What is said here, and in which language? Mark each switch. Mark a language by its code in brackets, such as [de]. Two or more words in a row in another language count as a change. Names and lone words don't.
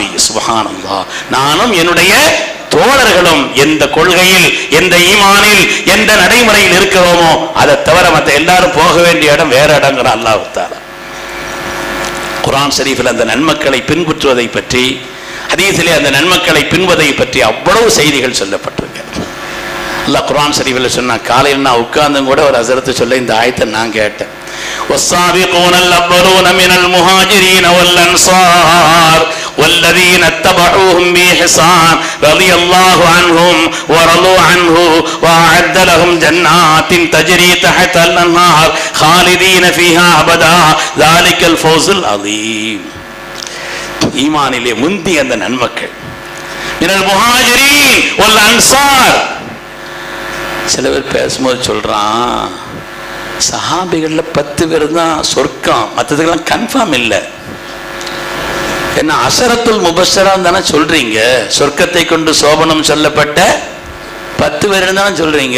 [ta] சுப்ஹானல்லாஹ், நானும் என்னுடைய தோழர்களும் எந்த கொள்கையில், எந்த ஈமானில், எந்த நடைமுறையில் இருக்கிறோமோ அதை தவிர மற்ற எல்லாரும் போக வேண்டிய இடம் வேற இடங்கிற [ar] الله تعالى. [ta] குர்ஆன் ஷரீஃபில் அந்த நன்மக்களை பின்பற்றுவதை பற்றி, ஹதீஸிலே அந்த நன்மக்களை பின்பற்றுவதை பற்றி அவ்வளவு செய்திகள் சொல்லப்பட்டிருக்கு. அல்லாஹ் குர்ஆன் ஷரீஃபில் சொன்னா, காலையில் நான் உட்கார்ந்தும் கூட ஒரு ஹஸரத் சொல்ல இந்த ஆயத்தை நான் கேட்டேன். [ar] والسابقون الأولون من المهاجرين والأنصار والذين اتبعوهم بإحسان رضي الله عنهم ورضوا عنه وأعد لهم جنات تجري تحت الأنهار خالدين فيها أبدا ذلك الفوز العظيم. [ta] ஈமானிலே முந்தி அந்த நன்மக்கள், [ar] من المهاجرين والأنصار. [ta] சில பேர் பேசும்போது சொல்றான், சஹாபிகள்ல 10 பேர் தான் சொர்க்கம், மற்றதுக்கெல்லாம் கன்ஃபார்ம் இல்லை. என்ன அஷரத்துல் முபஷ்ஷரான்னு தானே சொல்றீங்க, சொர்க்கத்தை கொண்டு சோபனம் சொல்லப்பட்ட 10 பேர் தானே சொல்றீங்க.